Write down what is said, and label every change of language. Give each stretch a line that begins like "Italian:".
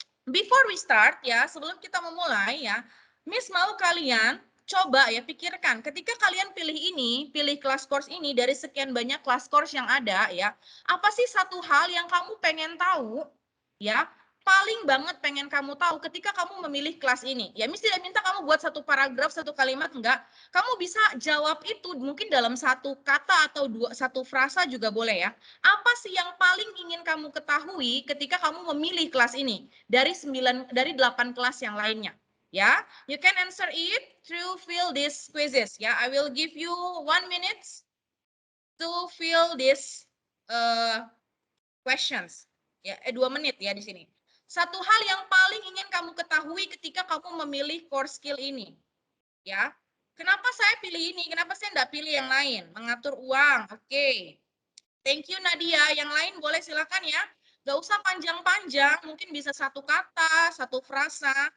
English: Before we start
Indonesian: ya, sebelum kita memulai ya, Miss mau kalian coba ya pikirkan ketika kalian pilih kelas course ini dari sekian banyak kelas course yang ada ya, apa sih satu hal yang kamu pengen tahu ya, paling banget pengen kamu tahu ketika kamu memilih kelas ini. Ya, Miss tidak minta kamu buat satu paragraf, satu kalimat, enggak. Kamu bisa jawab itu mungkin dalam satu kata atau satu frasa juga boleh ya. Apa sih yang paling ingin kamu ketahui ketika kamu memilih kelas ini dari 8 kelas yang lainnya?
English: Ya, you can answer it through fill these quizzes. Ya, I will give you 1 minute to fill these questions.
Indonesian: Ya, 2 menit ya di sini. Satu hal yang paling ingin kamu ketahui ketika kamu memilih core skill ini. Ya, kenapa saya pilih ini? Kenapa saya enggak pilih yang lain? Mengatur uang. Oke.
English: Thank you
Indonesian: Nadia. Yang lain boleh silakan ya. Gak usah panjang-panjang, mungkin bisa satu kata, satu frasa.